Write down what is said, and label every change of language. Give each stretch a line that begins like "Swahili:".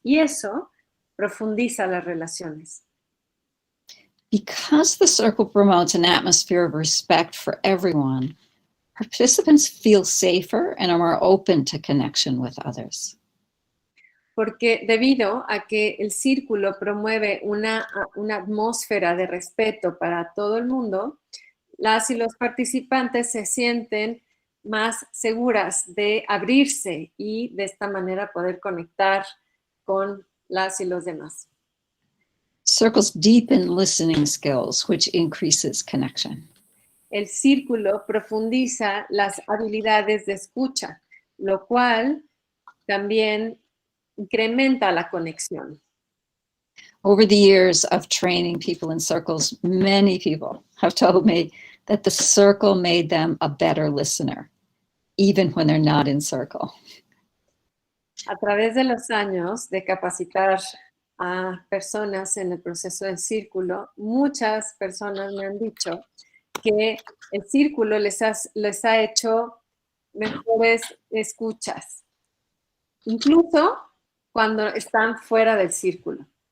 Spanish: Y eso profundiza las relaciones.
English: Because the circle promotes an atmosphere of respect for everyone, participants feel safer and are more open to connection with others.
Spanish: Porque debido a que el círculo promueve una atmósfera de respeto para todo el mundo, las y los participantes se sienten más seguras de abrirse y de esta manera poder conectar con las y los demás.
English: Circles deepen listening skills, which increases connection.
Spanish: El círculo profundiza las habilidades de escucha, lo cual también incrementa la conexión.
English: Over the years of training people in circles, many people have told me that the circle made them a better listener, even when they're not in circle.
Spanish: A través de los años de capacitar a personas en el proceso del círculo, muchas personas me han dicho que el círculo les ha hecho mejores escuchas, incluso cuando están fuera del círculo.